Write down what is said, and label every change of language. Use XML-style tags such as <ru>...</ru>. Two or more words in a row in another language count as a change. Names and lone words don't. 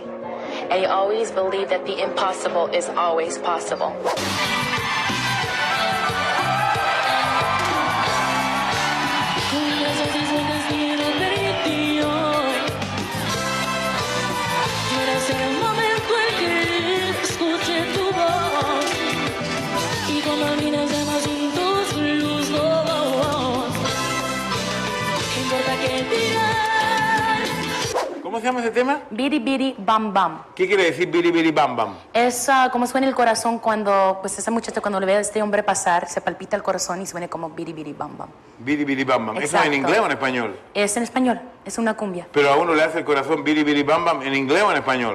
<en>And you always believe that the impossible is always possible.</en> <es>¿Cómo se llama ese tema? Biri Biri Bam Bam. ¿Qué quiere decir biri biri bam bam? Es como suena el corazón cuando, pues ese muchacho cuando le ve a este hombre pasar, se palpita el corazón y suena como Biri Biri Bam Bam. Biri biri bam bam. ¿Eso es en Exacto. inglés o en español? Es en español, es una cumbia. Pero a uno le hace el corazón biri biri bam bam en inglés o en español.</es>